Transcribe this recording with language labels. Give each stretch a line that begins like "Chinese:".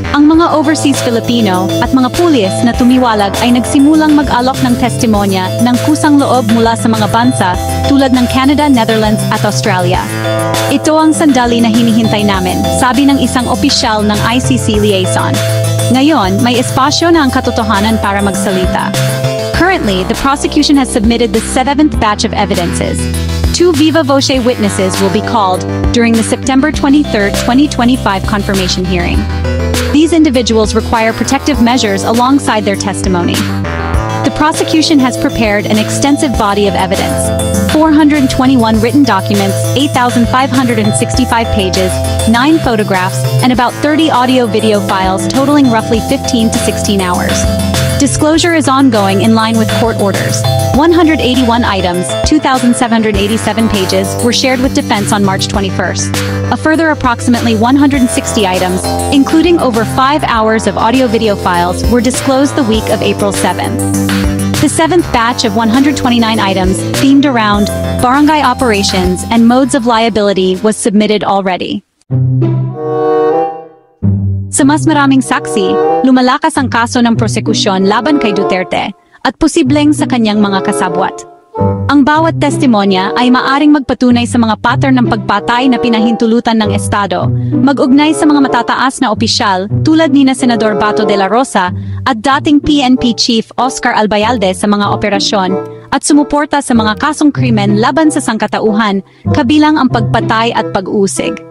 Filipino: Ang mga overseas Filipino at mga pulis na tumiwalag ay nagsimulang mag-alok ng testimonya ng kusang loob mula sa mga bansa tulad ng Canada, Netherlands at Australia. Ito ang sandali na hinihintay namin, sabi ng isang opisyal ng ICC liaison. Ngayon, may espasyo na ang katotohanan para magsalita.
English: Currently, Currently, the prosecution has submitted the 7th batch of evidences. 2 viva voce witnesses will be called during the September 23, 2025 confirmation hearing. These individuals require protective measures alongside their testimony. The prosecution has prepared an extensive body of evidence: 421 written documents, 8,565 pages, 9 photographs, and about 30 audio-video files totaling roughly 15 to 16 hours. Disclosure is ongoing in line with court orders. 181 items, 2,787 pages, were shared with defense on March 21st. A further approximately 160 items, including over 5 hours of audio-video files, were disclosed the week of April 7th. The 7th batch of 129 items, themed around barangay operations and modes of liability, was submitted already.
Filipino: Sa mas maraming saksi, lumalakas ang kaso ng prosekusyon laban kay Duterte at posibleng sa kanyang mga kasabwat. Ang bawat testimonya ay maaring magpatunay sa mga pattern ng pagpatay na pinahintulutan ng Estado, mag-ugnay sa mga matataas na opisyal tulad ni na Senador Bato de la Rosa at dating PNP Chief Oscar Albayalde sa mga operasyon, at sumuporta sa mga kasong krimen laban sa sangkatauhan, kabilang ang pagpatay at pag-usig.